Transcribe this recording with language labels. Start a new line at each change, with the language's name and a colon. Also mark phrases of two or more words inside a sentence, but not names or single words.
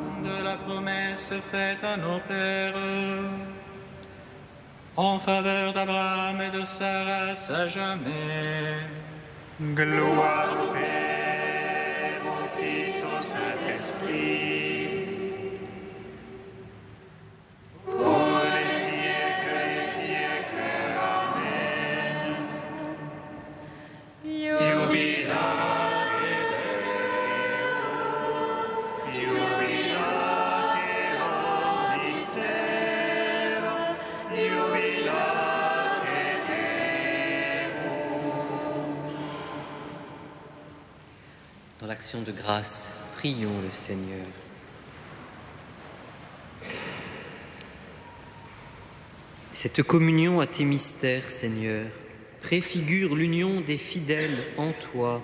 French: De la promesse faite à nos pères, en faveur d'Abraham et de Sarah à jamais. Gloire au Père, au Fils, au Saint-Esprit. Pour les siècles des siècles. Amen.
Latin: Jubilate Deo, jubilate omnis terra, jubilate Deo.
French: Dans l'action de grâce, prions le Seigneur. Cette communion à tes mystères, Seigneur, préfigure l'union des fidèles en toi.